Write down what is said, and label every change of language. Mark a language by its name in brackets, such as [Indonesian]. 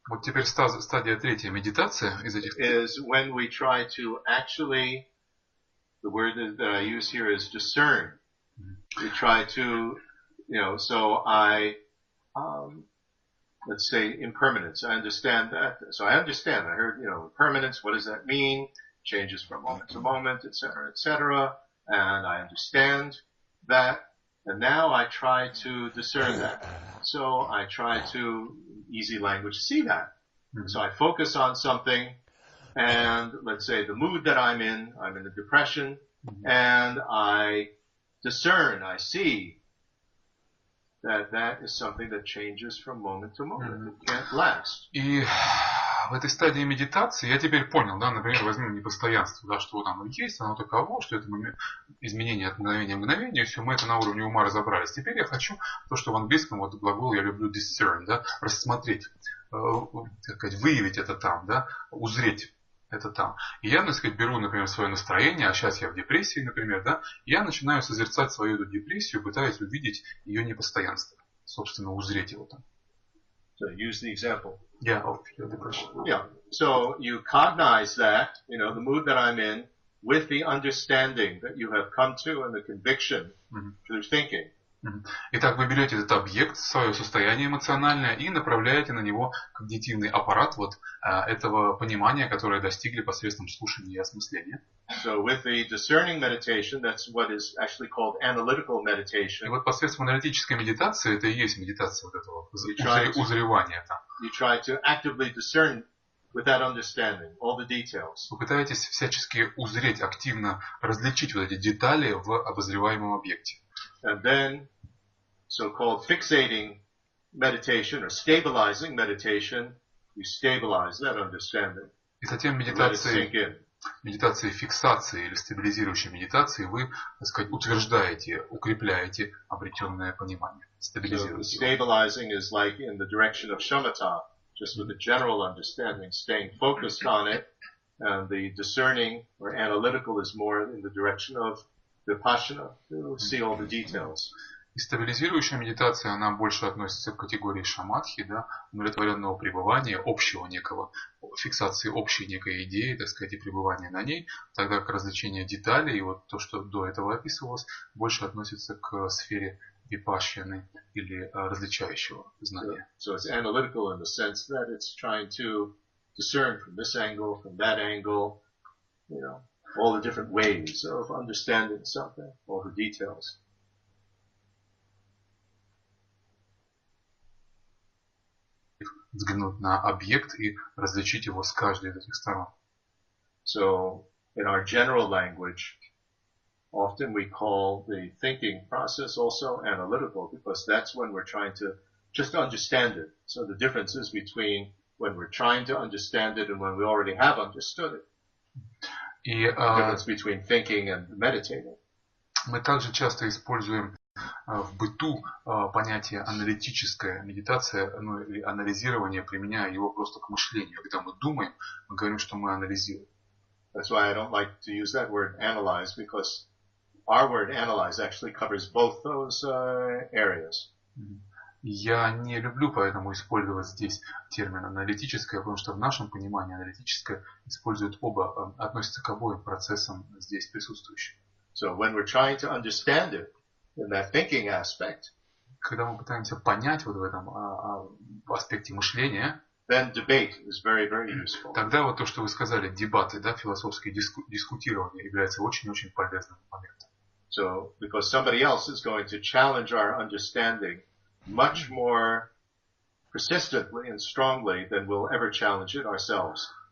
[Russian] Вот теперь стадия третья, медитация из этих. [English] Is when we try to actually, the word that I use here is discern. We try to, so I, let's say impermanence. I understand that. So I understand. I heard, impermanence. What does that mean? Changes from moment to moment, etc., etc. And I understand that. And now I try to discern that. So I try to, easy language, see that. Mm-hmm. So I focus on something, and let's say the mood that I'm in a depression, and I discern, I see that is something that changes from moment to moment. It can't last. [Russian] И в этой стадии медитации я теперь понял, да, например, возьмем непостоянство, да, что оно есть, оно таково, что это изменение от мгновения к мгновению, все, мы это на уровне ума разобрались. Теперь я хочу то, что в английском, вот глагол я люблю discern, да, рассмотреть, так сказать, выявить это там, да, узреть это там. И я, так сказать, беру, например, свое настроение, а сейчас я в депрессии, например, да, и я начинаю созерцать свою эту депрессию, пытаясь увидеть ее непостоянство, собственно, узреть его там. [English] So use the example. Yeah, of your depression. Yeah. So you cognize that, the mood that I'm in, with the understanding that you have come to and the conviction through thinking. [Russian] Итак, вы берете этот объект, свое состояние эмоциональное, и направляете на него когнитивный аппарат вот этого понимания, которое достигли посредством слушания и осмысления. [English] So with the discerning meditation, that's what is actually called analytical meditation. [Russian] И вот посредством аналитической медитации, это и есть медитация вот этого узревания там. [English] You try to actively discern with that understanding all the details. [Russian] Вы пытаетесь всячески узреть, активно различить вот эти детали в обозреваемом объекте. [English] And then, so-called fixating meditation or stabilizing meditation, you stabilize that understanding. [Russian] И затем медитацией фиксации или стабилизирующей медитации вы, так сказать, утверждаете, укрепляете обретенное понимание. Стабилизируете. [English] So stabilizing is like in the direction of shamatha, just with a general understanding, staying focused on it. And the discerning or analytical is more in the direction of vipassana, to see all the details. [Russian] И стабилизирующая медитация, она больше относится к категории шаматхи, да, удовлетворенного пребывания, общего некого, фиксации общей некой идеи, так сказать, и пребывания на ней, тогда как развлечение деталей, и вот то, что до этого описывалось, больше относится к сфере випашьяны или различающего знания. [English] So it's analytical in the sense that it's trying to discern from this angle, from that angle, all the different ways of understanding something, all the details. [Russian] Взглянуть на объект и различить его с каждой из этих сторон. [English] So, in our general language, often we call the thinking process also analytical because that's when we're trying to just understand it. So the differences between when we're trying to understand it and when we already have understood it. [Russian] И [English] the difference between thinking and meditating. [Russian] Мы также часто используем в быту понятие аналитическая медитация, ну или анализирование, применяя его просто к мышлению. Когда мы думаем, мы говорим, что мы анализируем. [English] That's why I don't like to use that word analyze, because our word analyze actually covers both those areas. [Russian] Я не люблю поэтому использовать здесь термин аналитическое, потому что в нашем понимании аналитическое использует оба, относится к обоим процессам здесь присутствующим. [English] So when we're trying to understand it in that thinking aspect, [Russian] когда мы пытаемся понять вот в этом аспекте мышления, [English] then debate is very, very useful. [Russian] Тогда вот то, что вы сказали, дебаты, да, философские дискутирования является очень-очень полезным моментом. [English] So, because somebody else is going to challenge our understanding much more persistently and strongly than we'll ever challenge it ourselves.